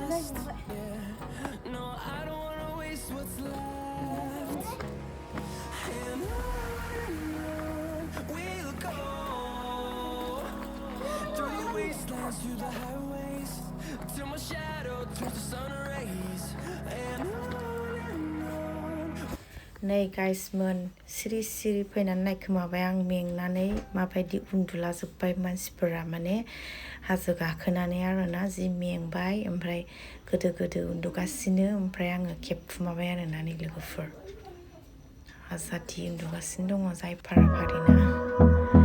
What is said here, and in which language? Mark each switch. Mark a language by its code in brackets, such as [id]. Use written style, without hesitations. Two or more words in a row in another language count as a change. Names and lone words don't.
[en] No, I don't wanna waste what's left. And on we'll go through the wastelands, through the highways, till my shadow turns to sun rays. And on. [brx] नै गाइसमोन सिरि सिरि फैनानै नायखोमाबाय आं मेंनानै माबायदि उन्दुलाजोब्बाय मानसिफोरा माने हाजो गाखोनानै आरोना जि मेंबाय ओमफ्राय गोदो गोदो उन्दुगासिनो ओमफ्राय आङो खेबखुमाबाय आरोना नै लोगोफोर आजादि उन्दुगासिनो दङ जाय फाराफारिना